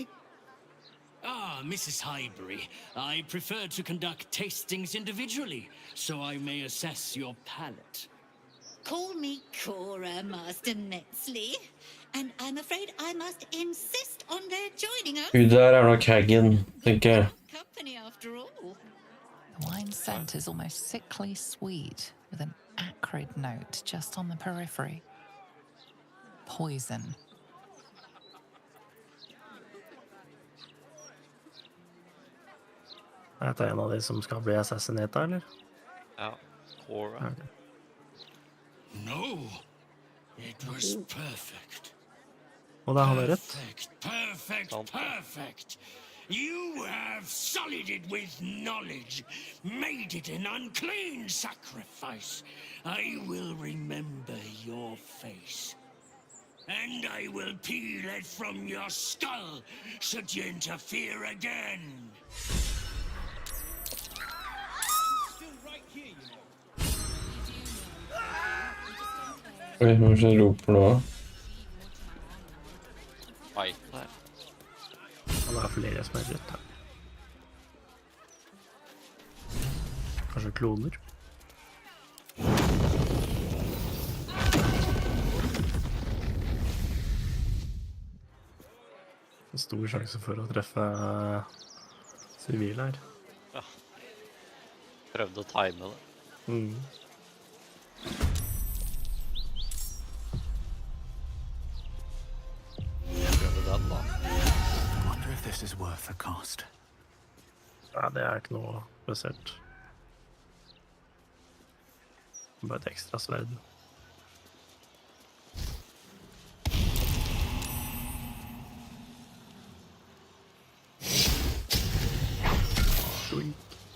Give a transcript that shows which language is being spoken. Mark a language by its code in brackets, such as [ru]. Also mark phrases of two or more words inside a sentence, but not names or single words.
[en] Ah, Mrs. Highbury, I prefer to conduct tastings individually, so I may assess your palate. Call me Cora, Master Metzley. And I'm afraid I must insist on their joining us. [no] Hun der er nok Hagen, tenker jeg. [en] Company after all. The wine scent is almost sickly sweet, with an acrid note just on the periphery. Poison. [no] Er dette en av de som skal bli assassinata, eller? Ja, Cora. Okay. [en] No, it was perfect. [no] Og det er han er rett. [en] Perfect, perfect. You have sullied it with knowledge, made it an unclean sacrifice. I will remember your face. And I will peel it from your skull, should you interfere again. [no] Oi, hva skjer roper nå? Oi, der. Han er flere som er rødt her. Kanskje kloner? En stor sjanse for å treffe sivile her. Ja. Prøvde å time det. [en] Wonder if this is worth the cost. [no] Ja, det er ikke noe spesielt. Bare et ekstra sverd. Doink.